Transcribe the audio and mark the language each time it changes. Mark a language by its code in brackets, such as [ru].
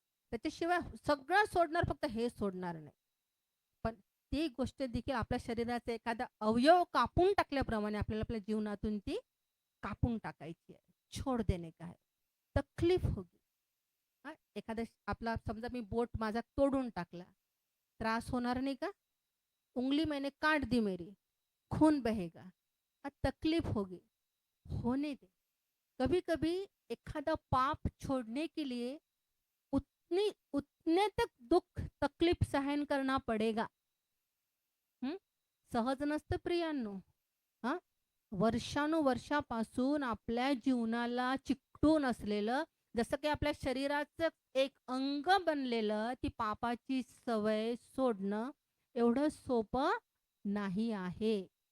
[mr] त्याच्याशिवाय सगळं सोडणार, फक्त हे सोडणार नाही. पण ती गोष्ट देखील आपल्या शरीराचा एखादा अवयव कापून टाकल्याप्रमाणे आपल्याला आपल्या जीवनातून ती कापून टाकायची आहे. [hi] छोड़ देने का है. तकलीफ होगी. [mr] हां, एखादा आपला समजा मी बोट माझा तोडून टाकला, त्रास होणार नाही का? [hi] उंगली मैंने काट दी मेरी, खून बहेगा. तकलीफ होगी, होने दे. कभी कभी एखादा पाप छोड़ने के लिए उतनी उतने तक दुख तकलीफ सहन करना पडेगा. [mr] सहज नसतं प्रियांनो. हां, वर्षानुवर्षापासून आपल्या जीवनाला चिकटून असलेलं, जसं की आपल्या शरीराचं एक अंग बनलेलं, ती पापाची सवय सोडणं एवढं सोपं नाही आहे.